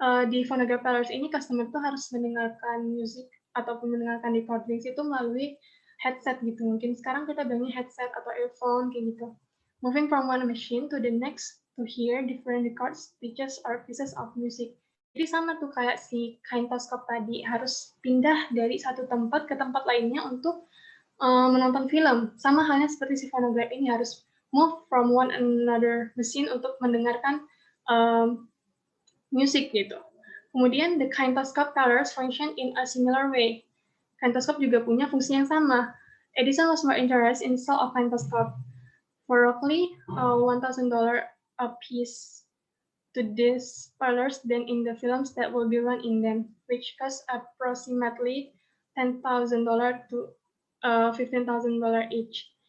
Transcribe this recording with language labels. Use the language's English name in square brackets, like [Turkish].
[Indonesian] Di phonograph tellers ini, customer tuh harus mendengarkan musik ataupun mendengarkan recordings itu melalui headset gitu. Mungkin sekarang kita bilangnya headset atau earphone kayak gitu. [English] Moving from one machine to the next to hear different records, pitches, or pieces of music. [Indonesian] Jadi sama tuh kayak si kinetoscope tadi, harus pindah dari satu tempat ke tempat lainnya untuk menonton film. Sama halnya seperti si phonograph ini harus [English] move from one another machine [Indonesian] untuk mendengarkan musik gitu. [English] Kemudian the kinetoscope tellers function in a similar way. [Indonesian] Kinetoscope juga punya fungsi yang sama. [English] Edison was more interested in sale of kinetoscope for roughly $1,000 a piece to these parlors than in the films that will be run in them, which cost approximately $10,000 to $15,000 each.